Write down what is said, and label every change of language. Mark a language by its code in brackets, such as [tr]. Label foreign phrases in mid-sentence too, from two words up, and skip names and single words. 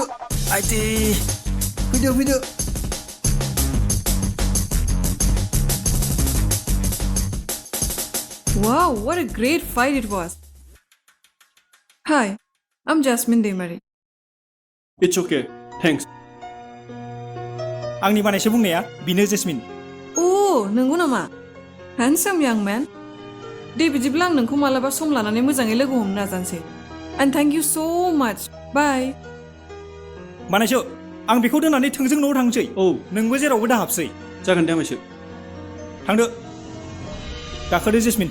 [en] Aiti, video. Wow, what a great fight it was. Hi, I'm Jasmine Demari. it's okay thanks [brx] आंनि बानायसो बुंनाया बिनो जेसमिन Oh, नंगौ नामा? [en] Handsome young man. [brx] दे बिदिब्ला आं नोंखौ मालाबा सम लानानै मोजाङै लोगो हमनो नाजानोसै. [en] And thank you so much. Bye. [brx] बानायसो आं बेखौ दोननानै थोंजों न'आव थांसै औ नोंबो जेरावबो दाहाबसै जागोन दे आबैसो थांदो गाखोदो जेसमिन